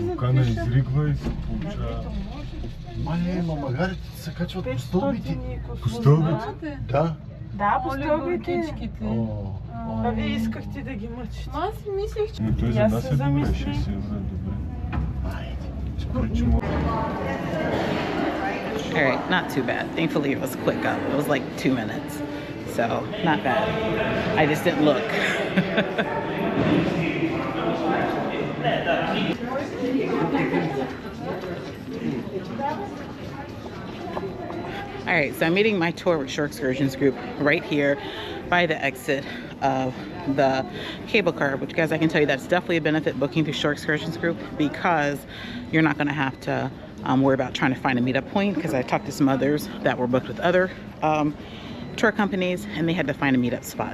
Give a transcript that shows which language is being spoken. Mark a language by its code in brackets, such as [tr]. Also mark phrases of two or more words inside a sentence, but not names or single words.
[bg] Вулкана изригва и се получава. Мале, магарите се качват по стълбите. По стълбите? Да. Да, по стълбите. А вие О, искахте да ги мъчите. Аз си мислех, че... Но той за нас е добре, 6 евро е добре. Според че му... [en] Alright, not too bad. Thankfully it was quick up. It was like 2 minutes. So, not bad. I just didn't look. Alright, so I'm meeting my tour with Shore Excursions group right here by the exit of the cable car, which guys, I can tell you that's definitely a benefit booking through Shore Excursions group, because you're not going to have to worry about trying to find a meetup point, because I talked to some others that were booked with other tour companies and they had to find a meetup spot.